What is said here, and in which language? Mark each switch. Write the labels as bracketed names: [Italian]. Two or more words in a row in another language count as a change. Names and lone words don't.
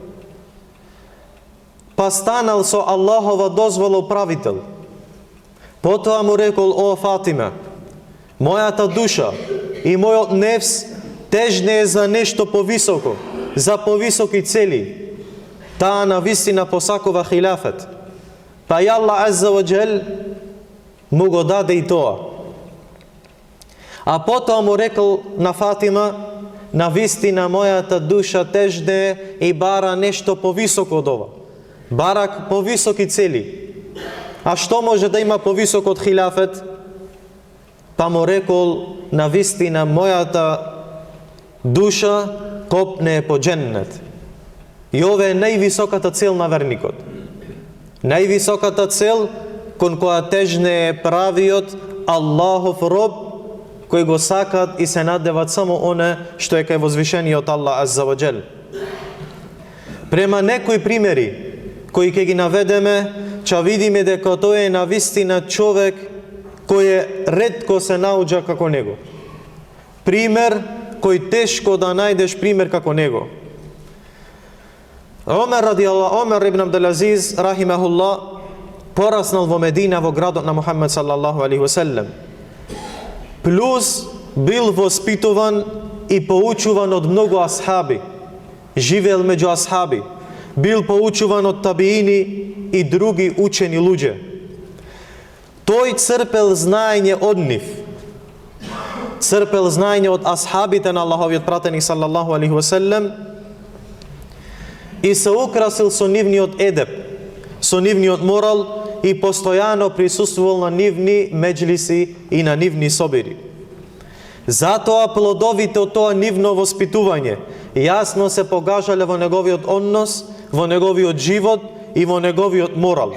[Macedonian] Па станал со Аллахова дозвола управител. Потоа му рекол: о Фатима, мојата душа и мојот нефс тежне е за нешто повисоко, за повисоки цели. Таа на вистина посакува хилафет. Па и Аллах [Arabic] عز وجل [Macedonian] му го даде и тоа. А потоа му рекол на Фатима: на вистина мојата душа тежне и бара нешто повисоко од ова. Бара повисоки цели. А што може да има повисоко од хилафет? Па му рекол: на вистина мојата душа копне по џеннет. И ова е највисоката цел на верникот. Највисоката цел кон која тежне е правиот Аллахов роб, кој го сакат и се надеват само оне што е кај возвишениот Аллах [Arabic] عز وجل. [Macedonian] Према некои примери кои ќе ги наведеме, ќе видиме дека тој е навистина човек кој е ретко се науѓа како него. Пример кој тешко да најдеш пример како него. Омер ибн Абдул Азиз рахимахуллах пораснал во Медина, во градот на Мухаммед [Arabic] صلى الله عليه وسلم. [Macedonian] Плюс бил воспитуван и поучуван од многу асхаби. Живеел меѓу асхаби. Бил поучуван од табиини и други учени луѓе. Тој црпел знаење од нив. Црпел знаење од асхабите на Аллаховиот пратеник [Arabic] صلى الله عليه وسلم [Macedonian] и се украсил со нивниот едеб, со нивниот морал и постојано присуствувал на нивни меџлиси и на нивни собири. Затоа плодовите од тоа нивно воспитување јасно се погажале во неговиот однос, во неговиот живот и во неговиот морал.